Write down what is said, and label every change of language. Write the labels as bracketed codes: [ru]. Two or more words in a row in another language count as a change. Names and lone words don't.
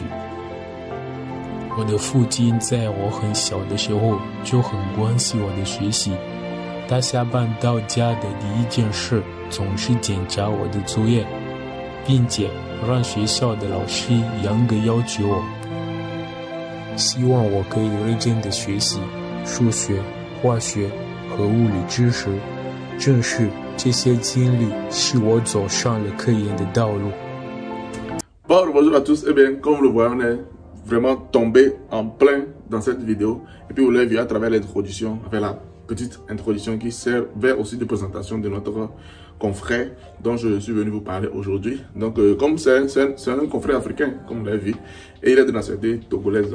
[zh] 我的父亲在我很小的时候就很关心我的学习，他下班到家的第一件事总是检查我的作业，并且让学校的老师严格要求我。希望我可以认真的学习数学、化学和物理知识，正是这些经历使我走上了科研的道路。 [fr] Bonjour à tous, et bien comme vous le voyez, on est vraiment tombé en plein dans cette vidéo. Et puis vous l'avez vu à travers l'introduction, avec la petite introduction qui servait aussi de présentation de notre confrère dont je suis venu vous parler aujourd'hui. Donc comme c'est un confrère africain, comme vous l'avez vu, et il est de nationalité togolaise.